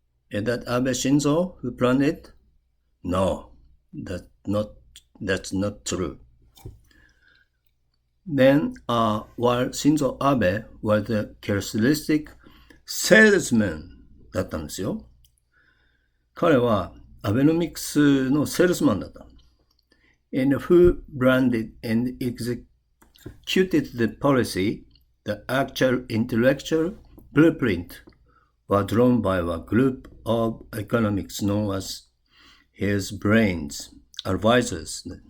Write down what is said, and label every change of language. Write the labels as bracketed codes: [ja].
[en] Is that Abe Shinzo who planned it? No, that's not true. Then, while Shinzo Abe was a characteristic salesman [ja] だったんですよ。彼はアベノミクスのセールスマンだった。 [en] And who branded and executed the policy, the actual intellectual blueprint was drawn by a group of economics known as his brains, advisors.